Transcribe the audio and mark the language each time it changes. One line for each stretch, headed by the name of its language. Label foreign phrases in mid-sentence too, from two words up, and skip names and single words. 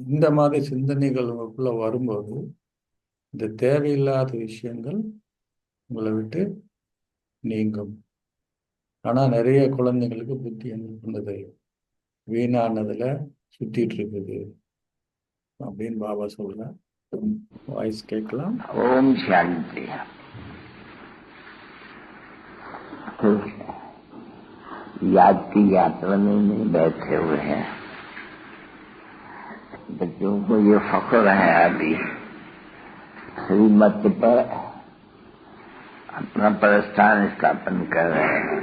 Tamil: இந்த மாதிரி சிந்தனைகள் உங்களுக்குள்ள வரும்போது இந்த தேவையில்லாத விஷயங்கள் உங்களை விட்டு நீங்கும். ஆனா நிறைய குழந்தைங்களுக்கு புத்தி என்ன பண்ணுது? வீணானதுல சுத்திட்டு இருக்குது அப்படின்னு பாபா சொல்றேன். வாய்ஸ் கேட்கலாம்.
Hindi: ओम शांति। तो याद की यात्रा में बैठे हुए हैं। बच्चों को ये फख्र है अभी श्रीमत पर अपना प्रस्थान स्थापन कर रहे हैं।